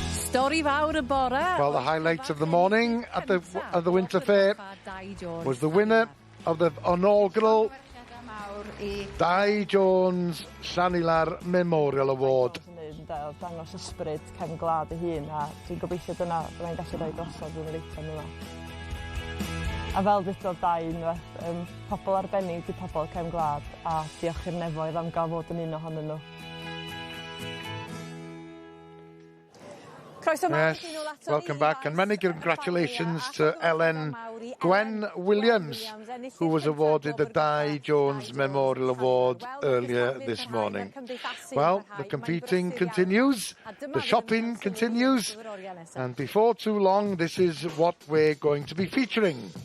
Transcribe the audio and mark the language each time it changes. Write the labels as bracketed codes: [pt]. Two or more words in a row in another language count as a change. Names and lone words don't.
[cy] Stori fawr y bore. [en] Well, the highlight of the morning at the Winter Fair was the winner of the inaugural Dai Jones Llanilar Memorial Award. [cy] Dangos ysbryd cefn gwlad ei hun, a dwi'n gobeithio dyna byddai'n gallu rhoi drosodd yn yr eitem yma. A fel ddudodd Dai unwaith, pobl arbennig di pobl cefn gwlad, a diolch i'r nefoedd am gael fod yn un ohonyn nhw. [en] Yes, welcome back, and many congratulations to Ellen Gwen Williams, who was awarded the Dai Jones Memorial Award earlier this morning. Well, the competing continues, the shopping continues, and before too long, this is what we're going to be featuring.